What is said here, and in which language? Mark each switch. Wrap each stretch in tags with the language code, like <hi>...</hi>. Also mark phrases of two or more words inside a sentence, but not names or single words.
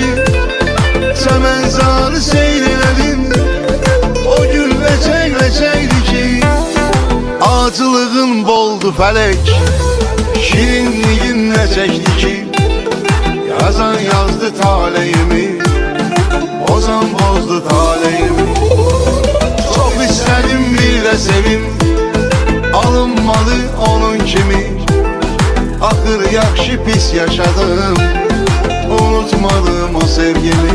<az>Çəmənzarı seyr elədim, o gül ləçək-ləçəkdi ki. Acılığın boldu fələk, şirinliğin nə çəkdi ki. Yazan yazdı taleyimi, bozan bozdu taleyimi.</az> <tr>Çok istedim bir de sevim, alınmadı onun kimi.</tr> <az>Axır yaxşı pis yaşadım, unutmadım o sevgimi.</az>